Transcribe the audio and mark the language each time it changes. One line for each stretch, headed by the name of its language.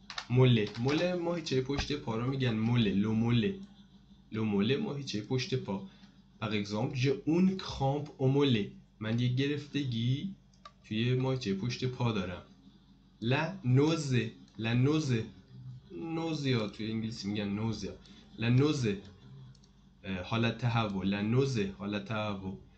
Persian: موله ماهیچه پشت پا رو میگن موله. لو موله ماهیچه پشت پا.
French: par exemple j'ai une crampe au mollet.
Persian: من یه گرفتگی توی ماهیچه پشت پا دارم.
French: la nausée
Persian: نوزیا توی انگلیسی میگن نوزیا.
French: la nausée
Persian: حالت تهوع. la nausée حالت تهوع.